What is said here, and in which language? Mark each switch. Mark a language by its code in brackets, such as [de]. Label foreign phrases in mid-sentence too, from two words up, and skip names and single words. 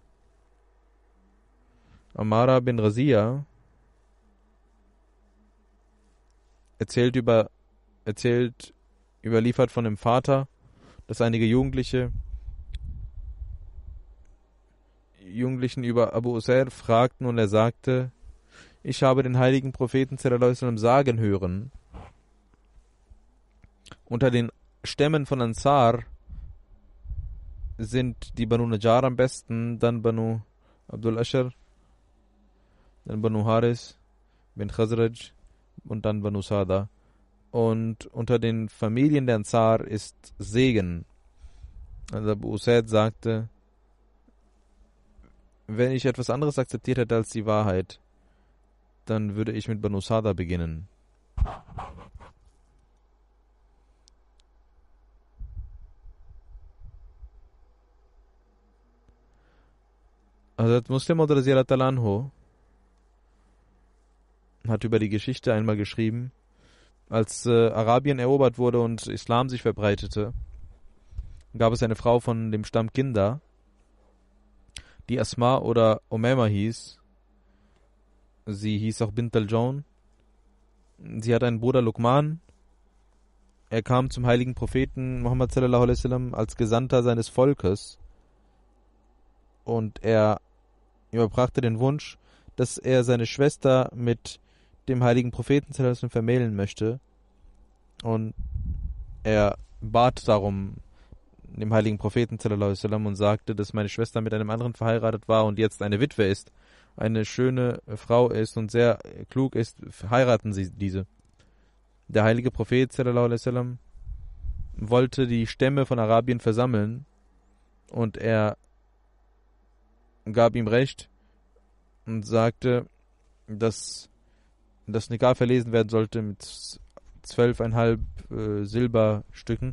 [de] Amara bin Razia erzählt überliefert von dem Vater, dass einige Jugendlichen über Abu Usair fragten, und er sagte, ich habe den heiligen Propheten [ar] صلى الله عليه وسلم [de] sagen hören, unter den Stämmen von Ansar sind die Banu Najjar am besten, dann Banu Abdul Ashar, dann Banu Haris bin Khazraj und dann Banu Sada. Und unter den Familien der Ansar ist Segen. Also Abu Usaid sagte, wenn ich etwas anderes akzeptiert hätte als die Wahrheit, dann würde ich mit Banu Sada beginnen. Hazrat Muslim [ar] رضي الله عنه [de] hat über die Geschichte einmal geschrieben, als Arabien erobert wurde und Islam sich verbreitete, gab es eine Frau von dem Stamm Kinda, die Asma oder Umama hieß. Sie hieß auch Bint al-Jawn. Sie hatte einen Bruder Luqman. Er kam zum heiligen Propheten Muhammad [ar] صلى الله عليه وسلم [de] als Gesandter seines Volkes, und er überbrachte den Wunsch, dass er seine Schwester mit dem heiligen Propheten [ar] صلى الله عليه وسلم [de] vermählen möchte, und er bat darum dem heiligen Propheten [ar] صلى الله عليه وسلم [de] und sagte, dass meine Schwester mit einem anderen verheiratet war und jetzt eine Witwe ist, eine schöne Frau ist und sehr klug ist, heiraten Sie diese. Der heilige Prophet [ar] صلى الله عليه وسلم [de] wollte die Stämme von Arabien versammeln, und er gab ihm Recht und sagte, dass das Nikah verlesen werden sollte mit 12,5 Silberstücken.